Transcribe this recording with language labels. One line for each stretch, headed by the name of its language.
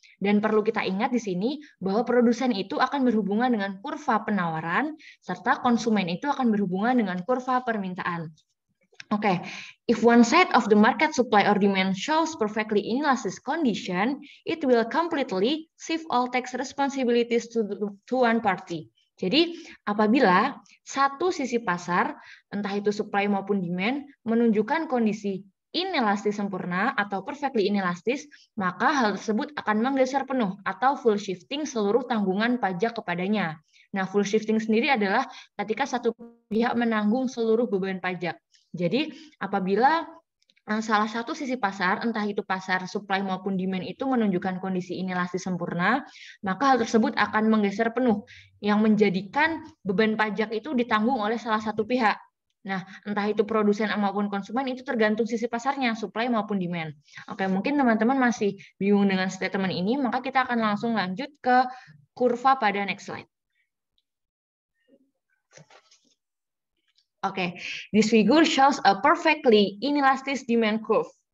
Indonesian: Dan perlu kita ingat di sini bahwa produsen itu akan berhubungan dengan kurva penawaran, serta konsumen itu akan berhubungan dengan kurva permintaan.
English: Okay, if one side of the market supply or demand shows perfectly inelastic condition, it will completely shift all tax responsibilities to one party.
Indonesian: Jadi, apabila satu sisi pasar, entah itu supply maupun demand, menunjukkan kondisi inelastis sempurna atau perfectly inelastis, maka hal tersebut akan menggeser penuh atau full shifting seluruh tanggungan pajak kepadanya. Nah, full shifting sendiri adalah ketika satu pihak menanggung seluruh beban pajak. Jadi, apabila salah satu sisi pasar, entah itu pasar supply maupun demand itu menunjukkan kondisi inelastis sempurna, maka hal tersebut akan menggeser penuh, yang menjadikan beban pajak itu ditanggung oleh salah satu pihak. Nah, entah itu produsen maupun konsumen itu tergantung sisi pasarnya, supply maupun demand. Oke, mungkin teman-teman masih bingung dengan statement ini, maka kita akan langsung lanjut ke kurva pada
English: next slide. Oke, this figure shows a perfectly inelastic demand curve.